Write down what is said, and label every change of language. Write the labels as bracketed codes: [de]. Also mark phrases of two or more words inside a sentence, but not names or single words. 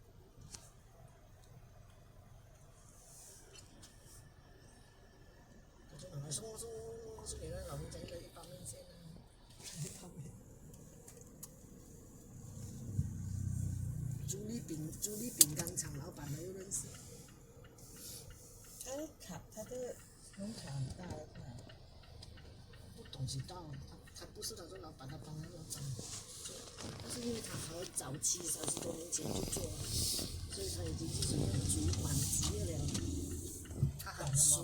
[zh] 送給那老人家一個一包麵線啊！朱莉餅乾廠老闆我又認識。他的农場很大的，不懂知道，他不是他做老闆，他幫他老闆做，但是因為他很早期30多年前就做了，所以他已經是那個主管職業了，他很熟。